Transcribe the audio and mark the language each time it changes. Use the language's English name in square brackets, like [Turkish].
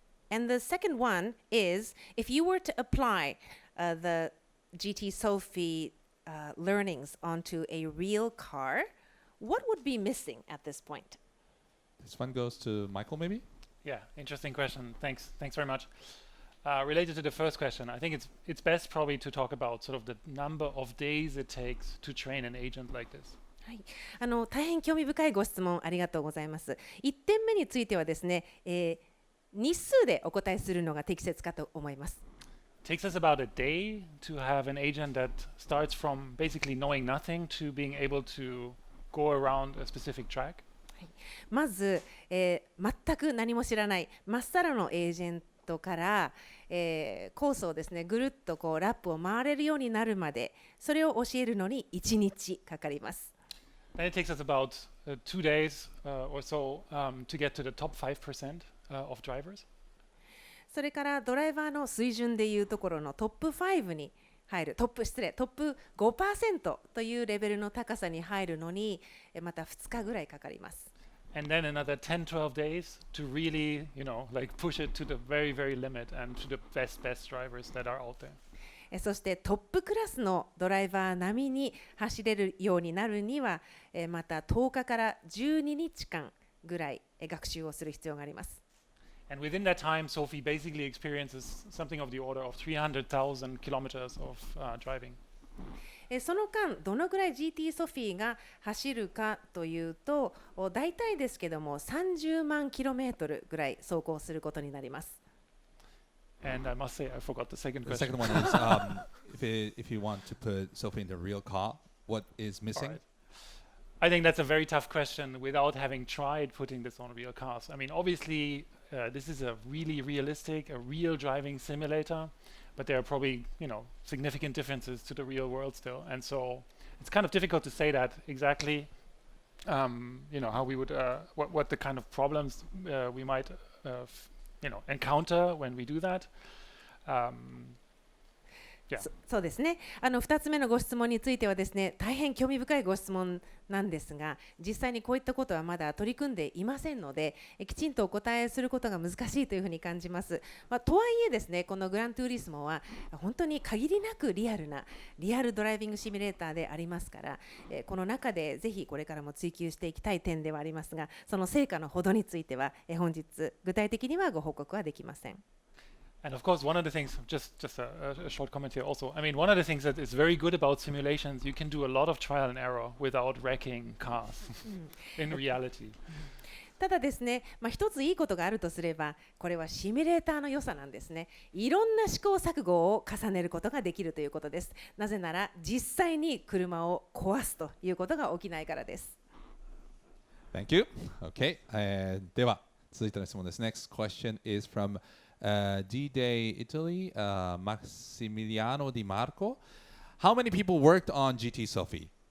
[English] And the second one is, if you were to apply the GT Sophy learnings onto a real car, what would be missing at this point? This one goes to Michael, maybe? Yeah, interesting question. Thanks very much. Related to the first question, I think it's best probably to talk about sort of the number of days it takes to train an agent like this. [Japanese] はい、大変興味深いご質問ありがとうございます。 1点目についてはですね、日数でお答えするのが適切かと思います。 [English] It takes us about a day to have an agent that starts from basically knowing nothing to being able to go around a specific track. [Japanese] まず、全く何も知らないまっさらのエージェントから、コースをですねぐるっとこうラップを回れるようになるまで、それを教えるのに1日かかります。 [English] Then it takes us about 2 days or so to get to the top 5% of drivers. [Japanese] それからドライバーの水準でいうところのトップ5に入る、トップ 5% というレベルの高さに入るのにまた2日ぐらいかかります。 [English] And then another 10-12 days to really, like push it to the very, very limit and to the best drivers that are out there. [Japanese] そしてトップクラスのドライバー並みに走れるようになるには、また10日から12日間ぐらい学習をする必要があります。 [English] And within that time, Sophy basically experiences something of the order of 300,000 kilometers of driving. [Japanese] その間どのぐらい GT ソフィーが走るかというと、大体ですけども30万キロメートルぐらい走行することになります。 [English] And I must say, I forgot the second question. The second one is, if you want to put Sophie in the real car, what is missing? Right. I think that's a very tough question without having tried putting this on real cars. I mean, obviously, this is a really realistic, a real driving simulator, but there are probably, significant differences to the real world still. And so it's kind of difficult to say that exactly, how we would, what the kind of problems we might, encounter when we do that. Yeah. [Japanese] そうですね。 2つ目のご質問についてはですね、大変興味深いご質問なんですが、実際にこういったことはまだ取り組んでいませんので、きちんとお答えすることが難しいというふうに感じます。とはいえですね、このグラントゥーリスモは本当に限りなくリアルドライビングシミュレーターでありますから、この中でぜひこれからも追求していきたい点ではありますが、その成果のほどについては本日具体的にはご報告はできません。 [English] And of course, one of the things, just a short comment here also, I mean, one of the things that is very good about simulations, you can do a lot of trial and error without wrecking cars in reality. [Japanese] ただですね、一ついいことがあるとすれば、これはシミュレーターの良さなんですね。いろんな試行錯誤を重ねることができるということです。なぜなら実際に車を壊すということが起きないからです。 [English] Thank you. Okay. [Japanese] では続いての質問です。 [English] Next question is from D-Day Italy, Massimiliano Di Marco. How many people worked on GT Sophy?